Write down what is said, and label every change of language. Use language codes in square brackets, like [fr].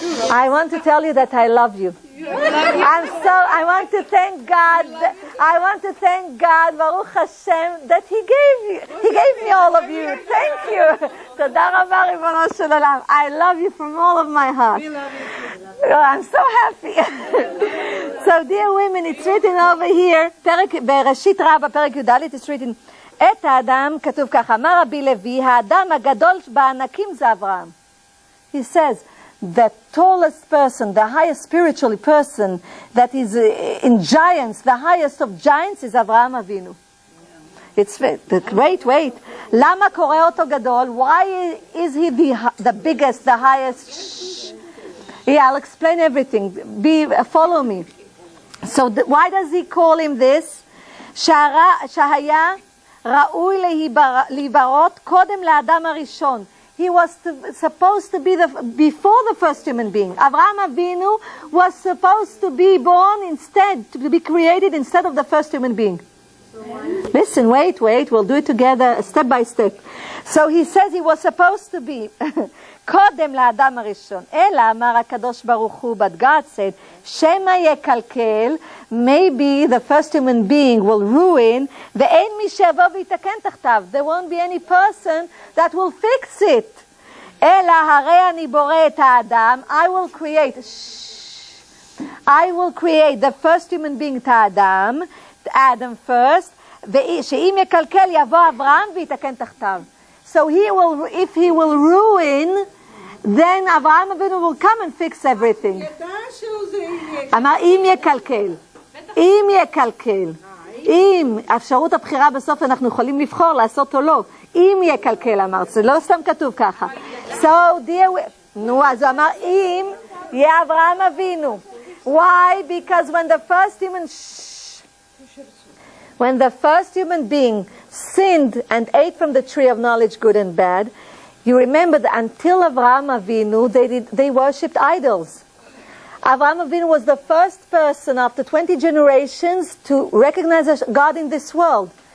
[en] I want to tell you that I love you. I want to thank God. I want to thank God, Baruch Hashem, that He gave me all of you. Thank you. Toda Rabba Ribono Shel Olam. I love you from all of my heart. We love you. Oh, I'm so happy. So, dear women, it's written over here, [he] בראשית רבה, פרק י"ד, it's written, את האדם, כתוב ככה, אמר רבי לוי, האדם הגדול בענקים זה אברהם. [en] He says, the tallest person, the highest spiritual person that is in giants, the highest of giants is Avraham Avinu. It's wait. [he] למה קורא אותו גדול? [en] Why is he the biggest, the highest? Yeah, I'll explain everything. Follow me. So why does he call him this? [he] שהיה ראוי להיברות קודם לאדם הראשון. [en] He was supposed to be before the first human being. Avraham Avinu was supposed to be born instead, to be created instead of the first human being. Listen, wait, we'll do it together step by step. So he says he was supposed to be [he] קודם לאדם הראשון. אלא אמר הקדוש ברוך הוא, [en] but God said, [he] שמא יקלקל, [en] maybe the first human being will ruin, [he] ואין מי שיבוא ויתקן תחתיו. [en] There won't be any person that will fix it. [he] אלא הרי אני בורא את האדם, [en] I will create the first human being [he] את האדם, [en] Adam first, [he] שאם יקלקל יבוא אברהם ויתקן תחתיו. [en] So if he will ruin, then Avraham Avinu will come and fix everything. [he] אמר אם יקלקל. אם יקלקל. אם אפשרות הבחירה בסוף אנחנו יכולים לבחור לעשות או לא. אם יקלקל אמרת, זה לא סתם כתוב ככה. So נו, אז הוא אמר אם יהיה אברהם אבינו. [en] Why? Because when the first human being sinned and ate from the tree of knowledge, good and bad, you remember that until Avraham Avinu, they worshipped idols. Avraham Avinu was the first person after 20 generations to recognize God in this world.